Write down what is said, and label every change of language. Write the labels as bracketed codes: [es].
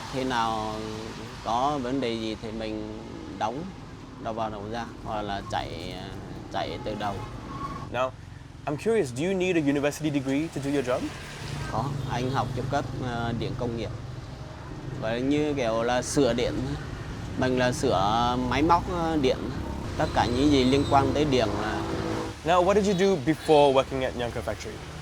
[vi] Khi nào có vấn đề gì thì mình đóng đầu vào đầu ra, hoặc là chạy từ đầu. [en] Now, I'm curious, do you need a university degree to do your job? [vi] Có, anh học trung cấp điện công nghiệp. Và như kiểu là sửa điện, mình là sửa máy móc điện, tất cả những gì liên quan tới điện. [en] Now, what did you do before working at Nhan Co factory?